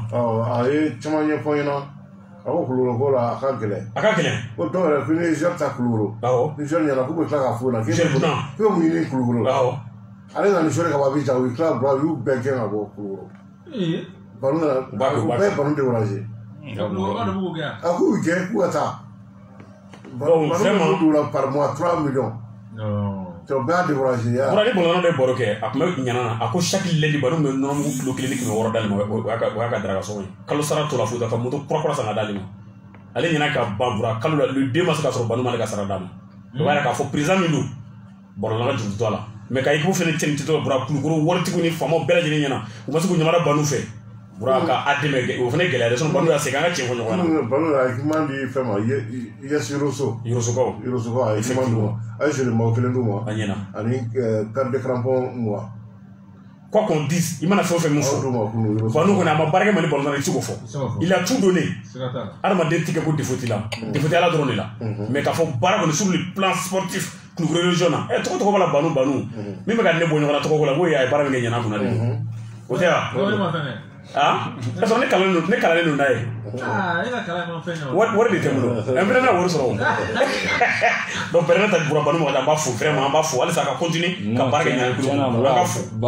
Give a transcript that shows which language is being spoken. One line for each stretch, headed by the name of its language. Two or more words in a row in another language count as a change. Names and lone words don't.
Bambara: a ye caman ɲɛfɔ ɲɛna a ko Kulukoro ko la a ka gɛlɛn ko dɔw yɛrɛ ko ni Niger ta Kulukoro ni Niger ɲɛna k'u bɛ tila k'a fɔ o la k'e bɛ mun ɲini Kulukoro ale nana Niger ka bɔ Abidjan u tila bura u y'u bɛɛ gɛn ka bɔ Kulukoro balo nana u bɛɛ ye balo découragé a k'u gɛn k'u ka taa balo b'u la
French: par mois
Bambara: 3 millions to bɛɛ découragé ya bura ni bɔlɔnɔ de baro kɛ a tun bɛ Ɲana na a ko
French: chaque lundi
Bambara: baro bɛ nɔnɔmugu kilo 1 ni 600 d'ale ma o y'a ka daraka sɔngɔ ye kalo sara t'o la foyi ka moto kura san ka d'ale ma ale ɲɛna ka ban bura kalo la le 2 ma se ka sɔrɔ Banu ma ale ka sara d'a ma o b'a k'a fɔ président min don bɔrɔla ka juru to a la mais ka équipe fɛnɛ cɛni tɛ bura kulukoro waritigiw ni faamaw bɛɛ lajɛlen ɲɛna u ma se k'u ɲamana banu fɛ bura ka a dɛmɛ o fɛnɛ gɛlɛya dɛ sinon banu y'a segin an ka tiɲɛ fɔ ɲɔgɔn na banu y'a équipement di fɛn ma yes Yorosokaw a ye équipement d'u ma a ye joli kelen d'u ma a ɲɛna ani
French: carte de crampon
Bambara: mugan
French: quoi qu'on dise
Bambara: i mana fɛn o fɛn min fɔ banu kɔni a ma baarakɛ Mali ballon i ti se k'o fɔ
French: il a tout donné
Bambara: adamaden ti kɛ ko défaut t'i la défaut tɛ Ala dɔrɔn de la mais k'a fɔ baara kɔni
French: sur le plan sportif
Bambara: kulukoro région na tɔgɔ b'a la banu min bɛ ka ne bɔ ɲɔgɔn na tɔgɔ ko la ko a ye baara min kɛ ɲɛna kunna de o tɛ wa k'a sɔrɔ ne kalannen don n'a ye wari de tɛ n bolo n fɛnɛ na wari sɔrɔ donc bɛrɛ ta bura banu ma an b'a fo vraiment an b'a fo halisa a ka continuer ka baara kɛ ɲɛna kulukoro an ka fo